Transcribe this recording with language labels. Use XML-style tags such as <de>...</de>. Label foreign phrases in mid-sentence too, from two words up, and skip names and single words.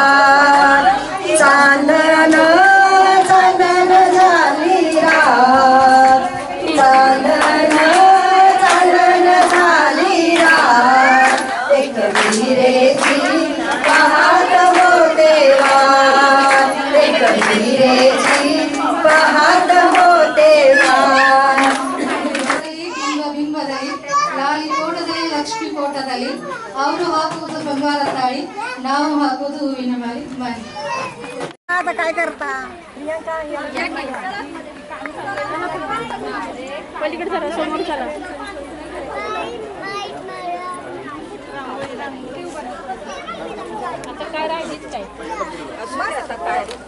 <mr>चांदन चांदन झाली रात चांदन चांदन झाली रात एक वीरेची पाहत हो देवा एक वीरेची पाहत हो देवा</mr> <kn>ಬಿಂಬದಲ್ಲಿ ಲಾಲಿ ಕೋಟದಲ್ಲಿ ಲಕ್ಷ್ಮಿ ಕೋಟದಲ್ಲಿ ಅವರು ಹಾಕುವುದು ಬಂಗಾರ ತಾಳಿ ನಾವು ಹಾಕುವುದು ಹೂವಿನ ಮಾಲಿ ಮಾಲಿ</kn> <mr>आता काय करता पलीकडे चला समोर चला आता काय राहिलीच काय आता काय</mr>